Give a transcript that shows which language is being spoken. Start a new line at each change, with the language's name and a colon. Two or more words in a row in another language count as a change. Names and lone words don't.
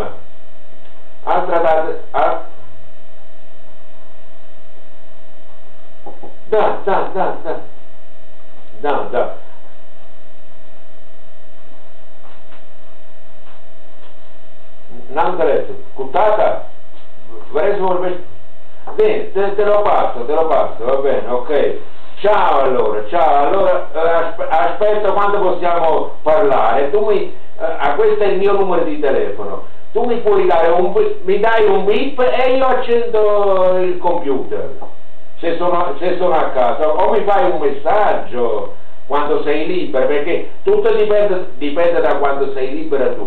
Romanian: Altra dată... Da. N-am înțeles. Cu tata? Vrei să vorbești? Bine,
Italian: te lo passo, va bene,
Romanian: ok.
Italian: Ciao allora, aspetta quando possiamo parlare, questo è il mio numero di telefono, tu mi puoi dare mi dai un bip e io accendo il computer, se sono a casa, o mi fai un messaggio quando sei libero, perché tutto dipende da quando sei libera tu.